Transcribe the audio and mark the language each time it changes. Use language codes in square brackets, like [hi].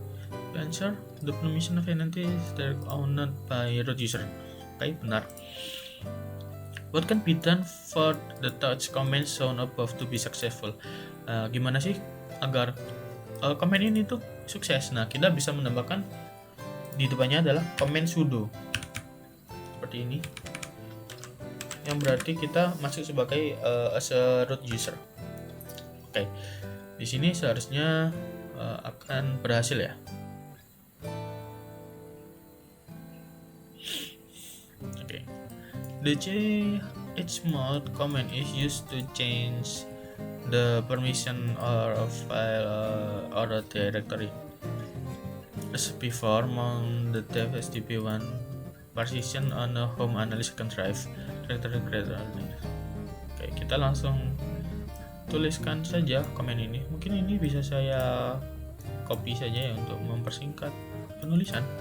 [en] To answer, the permission of entity is direct owned by root user. [id] Oke, benar. [en] What can be done for the touch command shown above to be successful? [id] Gimana sih agar command ini tuh sukses? Nah, kita bisa menambahkan di depannya adalah command sudo seperti ini, yang berarti kita masuk sebagai [en] as a root user. [id] Oke, di sini seharusnya akan berhasil ya. [en] Oke, the chmod command is used to change the permission or a file or a directory. As before, mount the dev stp1 partition on a home analyst second drive directory creator. [id] Oke, kita langsung tuliskan saja komen ini. Mungkin ini bisa saya copy saja ya untuk mempersingkat penulisan.